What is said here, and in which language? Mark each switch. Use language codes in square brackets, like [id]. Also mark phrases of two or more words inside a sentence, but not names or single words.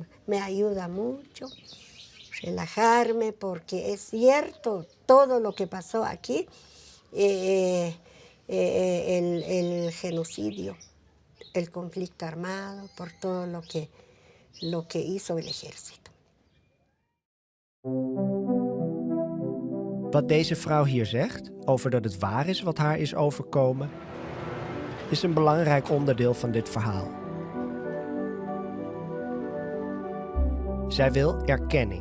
[es] Me ayuda mucho relajarme porque es cierto todo lo que pasó aquí, el genocidio, el conflicto armado, por todo lo que hizo el ejército. [nl] Wat deze vrouw hier zegt, over dat het waar is wat haar is overkomen, is een belangrijk onderdeel van dit verhaal. Zij wil erkenning.